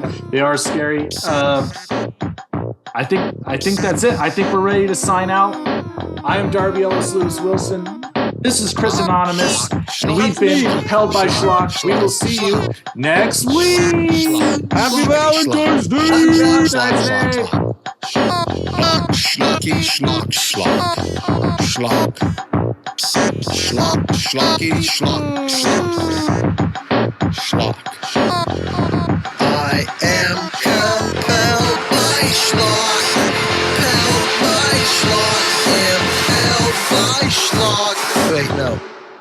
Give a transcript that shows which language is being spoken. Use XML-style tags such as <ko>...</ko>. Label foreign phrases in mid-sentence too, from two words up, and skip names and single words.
<en>They are scary. I think that's it. I think we're ready to sign out. I am Darby Ellis Lewis Wilson. This is Chris Anonymous, and we've been compelled by Schlock. We will see you next week. Happy Valentine's Day! Happy Valentine's Day! Schlocky, schlock, schlock. Schlock. Schlock, schlocky, schlock, schlock. Schlock. I am compelled by Schlock. Compelled by Schlock. Impelled by Schlock. Wait, no.</en>